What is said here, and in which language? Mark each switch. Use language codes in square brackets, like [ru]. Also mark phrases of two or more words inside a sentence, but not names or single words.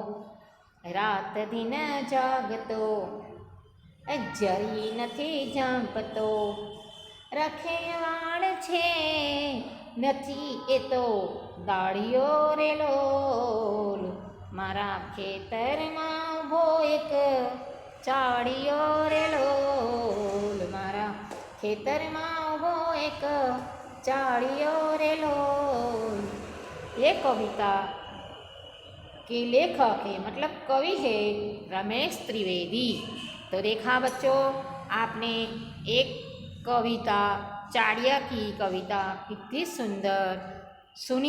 [gu] રાત દિન જાગતો જરી નથી ઝાંપતો, રખેવાળ છે નથી એતો દાડિયો રેલોલ, મારા ખેતરમાં ઊભો એક ચાડિયો રેલોલ, મારા ખેતરમાં ઊભો એક ચાડિયો રેલોલ। [hi] ये कविता के लेखक है, मतलब कवि है रमेश त्रिवेदी। तो देखा बच्चों, आपने एक कविता चाड़िया की कविता कितनी सुंदर सुनी।